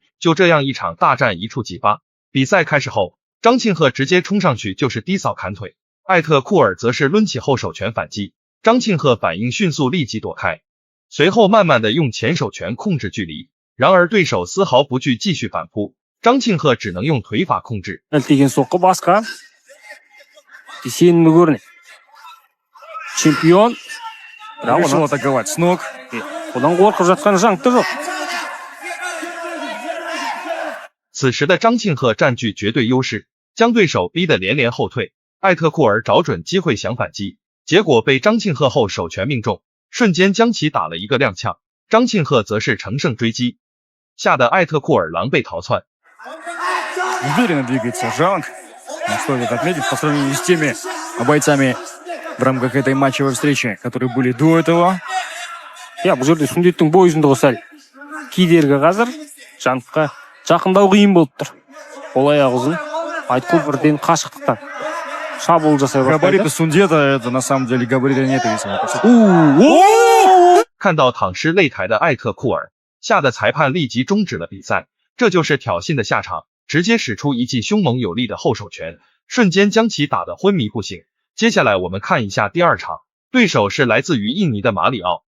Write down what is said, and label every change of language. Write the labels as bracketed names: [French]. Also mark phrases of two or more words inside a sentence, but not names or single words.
[Chinese] 就这样一场大战一触即发。比赛开始后，张庆贺直接冲上去就是低扫砍腿，艾特库尔则是抡起后手拳反击，张庆贺反应迅速，立即躲开，随后慢慢的用前手拳控制距离，然而对手丝毫不惧，继续反扑，张庆贺只能用腿法控制。 [Russian] чемпион решил атаковать с ног. [Kazakh] Одан қорқып жатқан жаңты жоқ. [Chinese] 此时的张庆贺占据绝对优势，将对手逼得连连后退。艾特库尔找准机会想反击，结果被张庆贺后手拳命中，瞬间将其打了一个踉跄。张庆贺则是乘胜追击，吓得艾特库尔狼狈逃窜。 [Russian] Уверенно двигается Жанг. Стоит отметить по сравнению с теми бойцами в рамках этой матчевой встречи, которые были до этого. [Kazakh] Я бұл жерде Сүндеттің бой ұзындығы сәл кедергі қазір Жангқа жақындау қиын болып тұр. Ол аяғы ұзын, Айткул бірден қашықтықтан шабуыл жасай бастайды. [Russian] Габариты Сундета, это на самом деле габариты нет. [Chinese] 看到躺尸擂台的艾特库尔，吓得裁判立即终止了比赛。这就是挑衅的下场，直接使出一记凶猛有力的后手拳，瞬间将其打得昏迷不醒。接下来我们看一下第二场，对手是来自于印尼的马里奥。